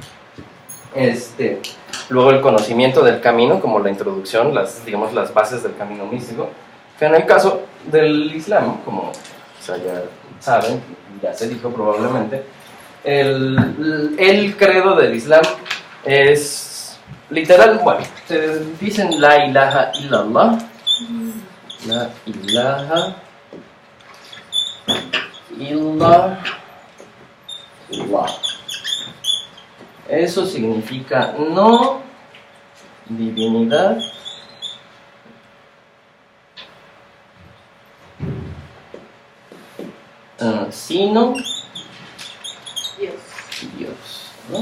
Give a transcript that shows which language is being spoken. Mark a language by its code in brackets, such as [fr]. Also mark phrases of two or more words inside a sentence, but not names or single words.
[es] Luego el conocimiento del camino, como la introducción, digamos, las bases del camino místico, que en el caso del Islam, como quizá ya saben, ya se dijo probablemente, el credo del Islam es literal, bueno, se dicen [ar] لا إله إلا الله, لا إله إلا الله. [es] Eso significa no divinidad sino Dios, ¿no?